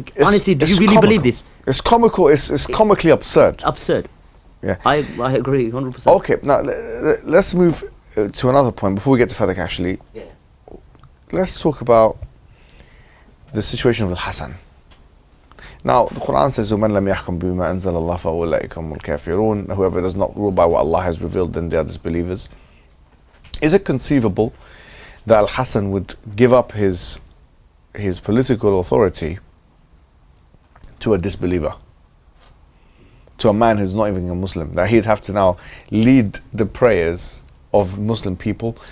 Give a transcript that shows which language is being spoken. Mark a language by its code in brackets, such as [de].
[en] It's- honestly, do it's you really comical. believe this? It's comical. It's comically absurd. Absurd. Yeah. I agree 100%. Okay. Now let's move to another point before we get to Fadak. Actually, Yeah. let's talk about the situation of Al-Hasan. Now, the Quran says, [ar] وَمَنْ لَمْ يَحْكُمْ بِمَا أَنزَلَ اللَّهُ فَأُولَٰئِكَ هُمُ الْكَافِرُونَ. [en] Whoever does not rule by what Allah has revealed, then they are disbelievers. Is it conceivable that Al-Hasan would give up his political authority to a disbeliever? To a man who's not even a Muslim? That he'd have to now lead the prayers of Muslim people.